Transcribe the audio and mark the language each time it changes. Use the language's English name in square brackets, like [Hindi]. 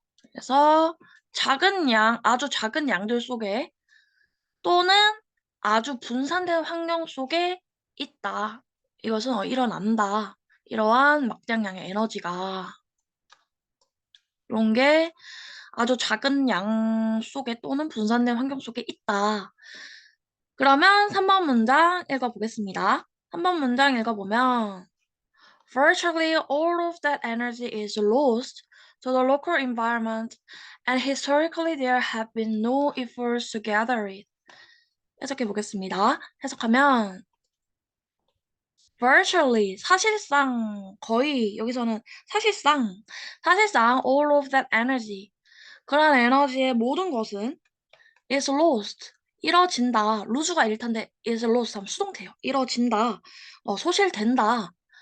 [Korean] 그래서 아주 작은 양들 속에 또는 아주 분산된 환경 속에 있다. 이것은 일어난다. 이러한 막장량의 에너지가 이런 게 아주 작은 양 속에 또는 분산된 환경 속에 있다. 그러면 3번 문장 읽어보겠습니다. 3번 문장 읽어보면 [English] Virtually all of that energy is lost to the local environment and historically there have been no efforts to gather it. [Korean] 해석해 보겠습니다. 해석하면 virtually 사실상 거의 여기서는 사실상 [English] all of that energy [Korean] 그런 에너지의 모든 것은 [English] is lost [Korean] 잃어진다. lose가 일탄데 [English] is lost [Korean] 하면 수동태요. 잃어진다. 소실된다.